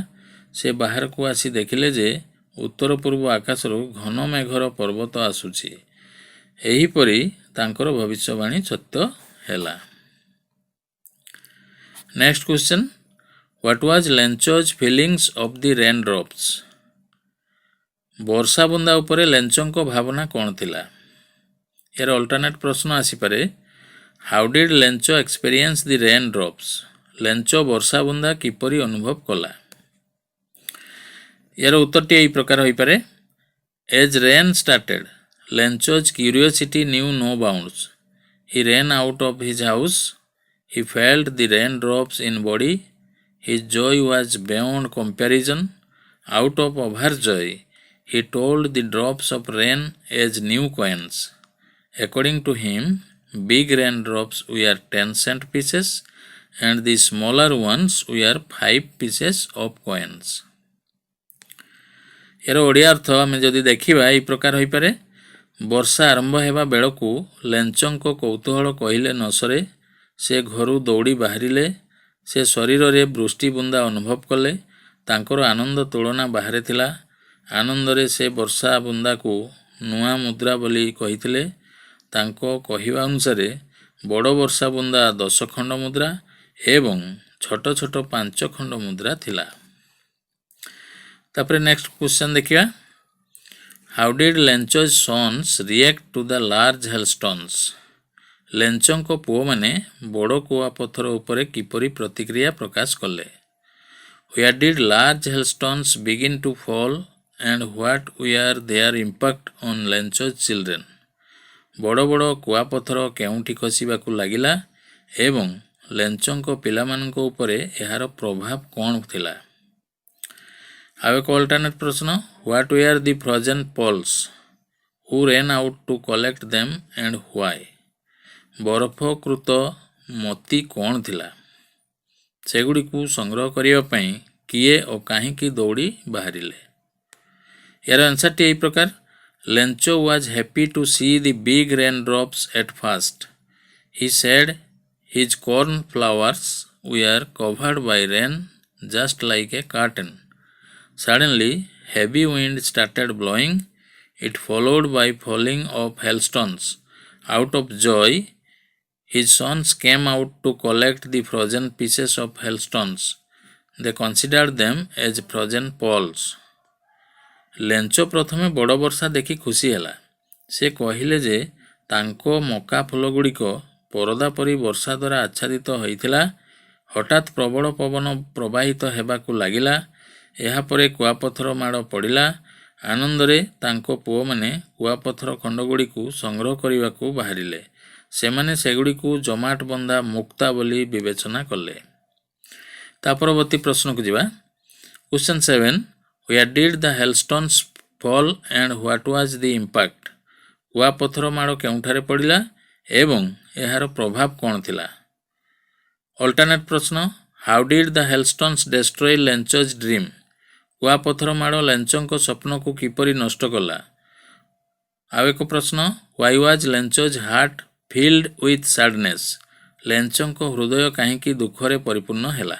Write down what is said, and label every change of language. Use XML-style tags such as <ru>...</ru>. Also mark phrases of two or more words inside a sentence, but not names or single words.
<or>ସେ ବାହାରକୁ ଆସି ଦେଖିଲେ ଯେ ଉତ୍ତର ପୂର୍ବ ଆକାଶରୁ ଘନ ମେଘର ପର୍ବତ ଆସୁଛି। ଏହିପରି ତାଙ୍କର ଭବିଷ୍ୟବାଣୀ ସତ୍ୟ ହେଲା।</or> <en>Next question. What was Lencho's feelings of the raindrops?</en> <or>ବର୍ଷା ବୁନ୍ଦା ଉପରେ ଲେଞ୍ଚଙ୍କ ଭାବନା କ'ଣ ଥିଲା? ଏହାର ଅଲ୍ଟରନେଟ୍ ପ୍ରଶ୍ନ ଆସିପାରେ</or> <en>How did Lencho experience the raindrops?</en> <or>ଲେଞ୍ଚ ବର୍ଷା ବୁନ୍ଦା କିପରି ଅନୁଭବ କଲା? ଏହାର ଉତ୍ତରଟି ଏହି ପ୍ରକାର ହୋଇପାରେ</or> <en>As rain started, Lencho's curiosity knew no bounds. He ran out of his house. He felt the raindrops in body. His joy was beyond comparison. Out of overjoy, he told the drops of rain as new coins. According to him, big raindrops were 10-cent pieces and the smaller ones were 5 pieces of coins.</en> <or>ଏହାର ଓଡ଼ିଆ ଅର୍ଥ ଆମେ ଯଦି ଦେଖିବା ଏହି ପ୍ରକାର ହୋଇପାରେ ବର୍ଷା ଆରମ୍ଭ ହେବା ବେଳକୁ ଲେଞ୍ଚଙ୍କ କୌତୂହଳ କହିଲେ ନ ସରେ। ସେ ଘରୁ ଦୌଡ଼ି ବାହାରିଲେ। ସେ ଶରୀରରେ ବୃଷ୍ଟି ବୁନ୍ଦା ଅନୁଭବ କଲେ। ତାଙ୍କର ଆନନ୍ଦ ତୁଳନା ବାହାରେ ଥିଲା। ଆନନ୍ଦରେ ସେ ବର୍ଷା ବୁନ୍ଦାକୁ ନୂଆ ମୁଦ୍ରା ବୋଲି କହିଥିଲେ। ତାଙ୍କ କହିବା ଅନୁସାରେ ବଡ଼ ବର୍ଷା ବୁନ୍ଦା 10 ଖଣ୍ଡ ମୁଦ୍ରା ଏବଂ ଛୋଟ ଛୋଟ 5 ଖଣ୍ଡ ମୁଦ୍ରା ଥିଲା।</or> <en>ତାପରେ Next question ଦେଖିବା How did Lencho's sons react to the large hailstones?</en> <or>ଲେଞ୍ଚଙ୍କ ପୁଅମାନେ ବଡ଼ କୁଆପଥର ଉପରେ କିପରି ପ୍ରତିକ୍ରିୟା ପ୍ରକାଶ କଲେ?</or> <en>Where did large hailstones begin to fall and what were their impact on Lencho's children?</en> <or>ବଡ଼ ବଡ଼ କୁଆପଥର କେଉଁଠି ଖସିବାକୁ ଲାଗିଲା ଏବଂ ଲେଞ୍ଚଙ୍କ ପିଲାମାନଙ୍କ ଉପରେ ଏହାର ପ୍ରଭାବ କ'ଣ ଥିଲା? ଆଉ ଏକ ଅଲ୍ଟରନେଟ୍ ପ୍ରଶ୍ନ</or> <en>What were the frozen poles? Who ran out to collect them and why?</en> <or>ବରଫକୃତ ମୋତି କ'ଣ ଥିଲା? ସେଗୁଡ଼ିକୁ ସଂଗ୍ରହ କରିବା ପାଇଁ କିଏ ଓ କାହିଁକି ଦୌଡ଼ି ବାହାରିଲେ? ଏହାର ଆନ୍ସରଟି ଏହି ପ୍ରକାର</or> <en>Lencho was happy to see the big raindrops at first. He said his cornflowers were covered by rain just like a curtain. Suddenly, heavy wind started blowing, it followed by falling of hailstones. Out of joy, his sons came out to collect the frozen pieces of hailstones. They considered them as frozen pearls.</en> <or>ଲେଞ୍ଚ ପ୍ରଥମେ ବଡ଼ ବର୍ଷା ଦେଖି ଖୁସି ହେଲା। ସେ କହିଲେ ଯେ ତାଙ୍କ ମକା ଫୁଲଗୁଡ଼ିକ ପରଦା ପରି ବର୍ଷା ଦ୍ୱାରା ଆଚ୍ଛାଦିତ ହୋଇଥିଲା। ହଠାତ୍ ପ୍ରବଳ ପବନ ପ୍ରବାହିତ ହେବାକୁ ଲାଗିଲା। ଏହାପରେ କୁଆପଥର ମାଡ଼ ପଡ଼ିଲା। ଆନନ୍ଦରେ ତାଙ୍କ ପୁଅମାନେ କୁଆପଥର ଖଣ୍ଡଗୁଡ଼ିକୁ ସଂଗ୍ରହ କରିବାକୁ ବାହାରିଲେ। ସେମାନେ ସେଗୁଡ଼ିକୁ ଜମାଟ ବନ୍ଧା ମୁକ୍ତା ବୋଲି ବିବେଚନା କଲେ। ତା ପରବର୍ତ୍ତୀ ପ୍ରଶ୍ନକୁ ଯିବା। Question 7.</or> <en>Where did the hailstones fall and what was the impact?</en> <or>କୁଆପଥର ମାଡ଼ କେଉଁଠାରେ ପଡ଼ିଲା ଏବଂ ଏହାର ପ୍ରଭାବ କ'ଣ ଥିଲା? ଅଲ୍ଟରନେଟ୍ ପ୍ରଶ୍ନ।</or> <en>How did the hailstones destroy Lencho's dream?</en> <or>କୁଆପଥର ମାଡ଼ ଲେଞ୍ଚଙ୍କ ସ୍ୱପ୍ନକୁ କିପରି ନଷ୍ଟ କଲା? ଆଉ ଏକ ପ୍ରଶ୍ନ।</or> <en>Why was Lencho's heart filled with sadness?</en> <or>ଲେଞ୍ଚଙ୍କ ହୃଦୟ କାହିଁକି ଦୁଃଖରେ ପରିପୂର୍ଣ୍ଣ ହେଲା?</or>